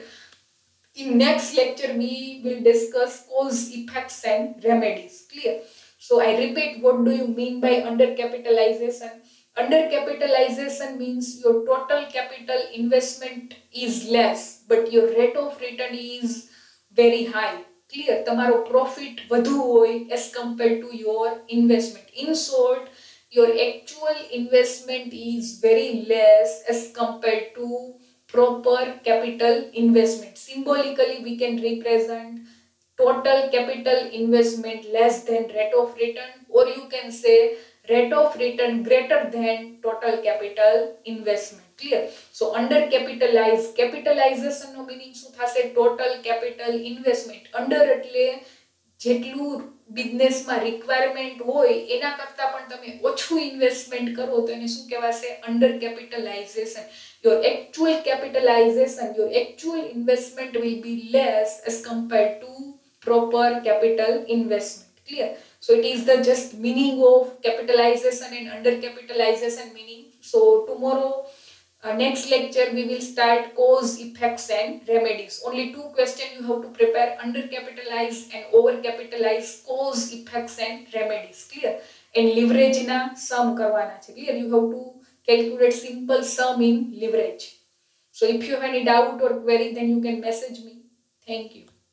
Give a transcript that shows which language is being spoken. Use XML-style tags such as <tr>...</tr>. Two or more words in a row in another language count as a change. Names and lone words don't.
<en>In next lecture we will discuss cause, effects and remedies clear. So I repeat, what do you mean by undercapitalization? Undercapitalization means your total capital investment is less, but your rate of return is very high clear.</en> <gu>તમારો profit વધુ હોય</gu> <en>as compared to your investment. In short, your actual investment is very less as compared to proper capital investment. Symbolically we can represent total capital investment less than rate of return, or you can say rate of return greater than total capital investment clear. So undercapitalized, capitalization no meaning</en> <gu>શું થશે</gu> <en>total capital investment.</en> <gu>Under એટલે જેટલું બિઝનેસ માં રિક્વાયરમેન્ટ હોય એના કરતા પણ તમે ઓછું ઇન્વેસ્ટમેન્ટ કરો તો એને શું કહેવાશે</gu> <en>under capitalization. Your actual capitalization, your actual investment will be less as compared to proper capital investment clear. So it is the just meaning of capitalization and undercapitalization meaning. So tomorrow next lecture we will start cause, effects and remedies. Only two questions you have to prepare: undercapitalized and overcapitalized, cause, effects and remedies clear. And leverage na sum</en> <gu>કરવાના છે</gu> <en>clear. You have to calculate simple sum in leverage. So if you have any doubt or query, then you can message me. Thank you.</en>